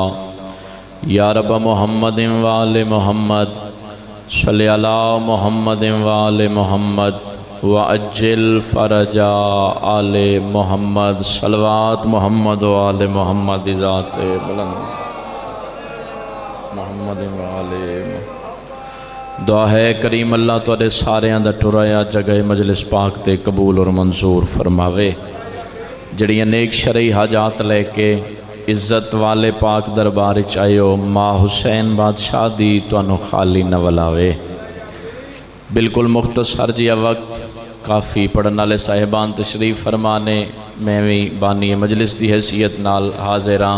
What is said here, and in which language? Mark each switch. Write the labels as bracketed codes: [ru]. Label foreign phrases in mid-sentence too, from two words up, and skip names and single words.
[ar] یا رب محمد وآل محمد، صلی علی محمد وآل محمد، وعجل فرج آل محمد، صلوات محمد وآل محمد، ذات بلند محمد وآل محمد۔ [pa] دعا ہے کریم اللہ تواڈے ساریاں دا ٹرایا جگہ مجلس پاک تے قبول اور منظور فرماوے۔ جڑیاں نیک شرعی حاجات لے کے عزت والے پاک دربار چاہیو، ماں حسین بادشاہ دی تانوں خالی نہ ولاوے۔ بالکل مختصر جیا وقت کافی پڑھن والے صاحبان تشریف فرمانے، میں بھی بانی مجلس دی حیثیت نال حاضر ہاں۔